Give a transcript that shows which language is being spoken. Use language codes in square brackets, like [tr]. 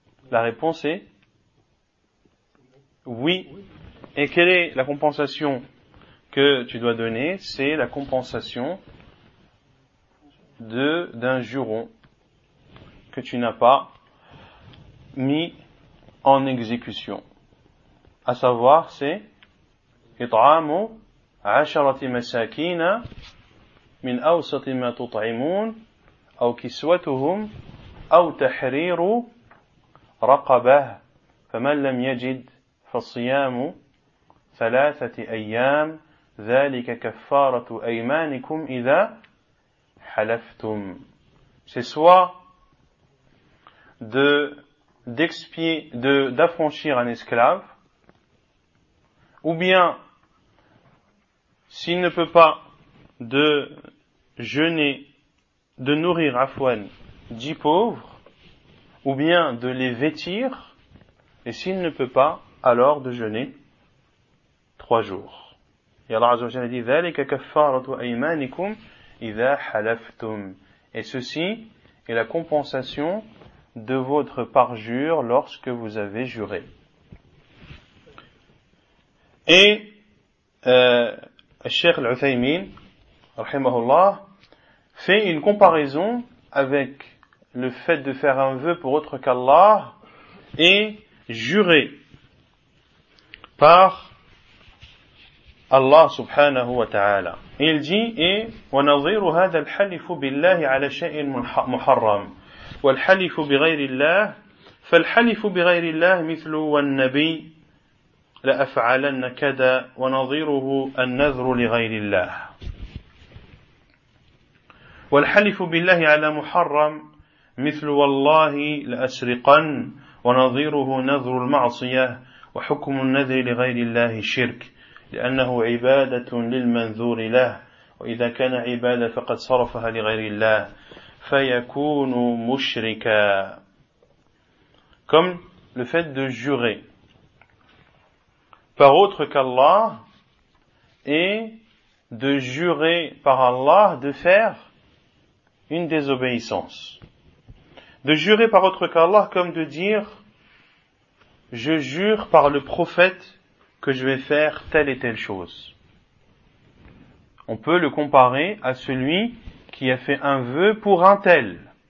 [fr] La réponse est oui. Et quelle est la compensation que tu dois donner ? C'est la compensation d'un juron que tu n'as pas mis en exécution. À savoir, c'est [ar] إطعام عشرة مساكين من أوسط ما تطعمون أو كسوتهم أو تحرير رقبة فمن لم يجد فصيام ثلاثة أيام ذلك كفارة أيمانكم إذا حلفتم. [fr] C'est soit d'affranchir un esclave, ou bien, s'il ne peut pas, de jeûner, de nourrir Afwan 10 pauvres, ou bien de les vêtir, et s'il ne peut pas, alors de jeûner 3 jours. Et Allah Azza wa Jalla dit, [ar] ذَلِكَ كَفَّارَةُ أَيْمَانِكُمْ إِذَا حَلَفْتُمْ. [fr] Et ceci est la compensation de votre parjure lorsque vous avez juré. Et Cheikh Al-Uthaymin, rahimahullah, fait une comparaison avec le fait de faire un vœu pour autre qu'Allah et jurer par Allah subhanahu wa ta'ala. Il dit, et [ar] وَنَظِيرُ هَذَا الْحَلِفُ بِاللَّهِ عَلَى شَيْءٍ مُحَرَّمٍ والحلف بغير الله فالحلف بغير الله مثل والنبي لأفعلن كذا ونظيره النذر لغير الله والحلف بالله على محرم مثل والله لأسرقن ونظيره نذر المعصية وحكم النذر لغير الله شرك لأنه عبادة للمنذور له وإذا كان عبادة فقد صرفها لغير الله فَيَكُونُ مُشْرِكَ. [fr] Comme le fait de jurer par autre qu'Allah et de jurer par Allah de faire une désobéissance. De jurer par autre qu'Allah comme de dire « Je jure par le prophète que je vais faire telle et telle chose. » On peut le comparer à celui qui a fait un vœu pour un tel.